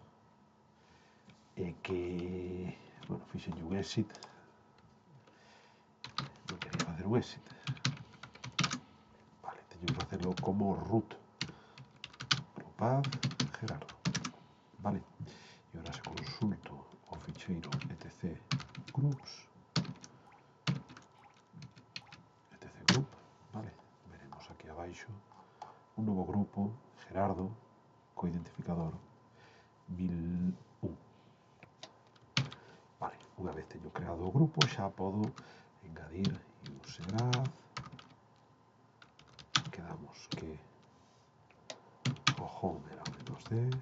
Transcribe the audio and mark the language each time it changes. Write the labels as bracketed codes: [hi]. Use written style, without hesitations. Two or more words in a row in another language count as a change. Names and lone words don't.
[gl] É que, bueno, fixen un exit, non quería facer un exit. Vale, teño que facerlo como root Gerardo, vale? E agora se consulto o ficheiro etc groups, etc group, vale? Veremos aquí abaixo un novo grupo, Gerardo, co identificador 1001. Unha vez teño creado o grupo, xa podo engadir usegraph. Quedamos que o home era -d.